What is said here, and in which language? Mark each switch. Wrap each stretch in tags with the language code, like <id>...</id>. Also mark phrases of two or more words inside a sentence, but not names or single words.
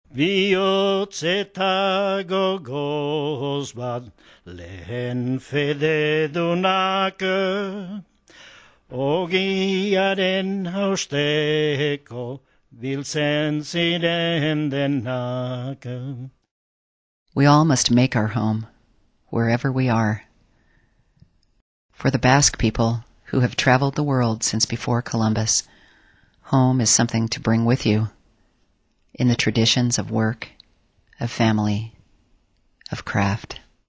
<eu>Bihotzeta gogoz bat lehen fededunak, ogiaren hausteko biltzen ziren denak.</eu> <en>We all must make our home, wherever we are. For the Basque people, who have traveled the world since before Columbus, home is something to bring with you, in the traditions of work, of family, of craft.</en>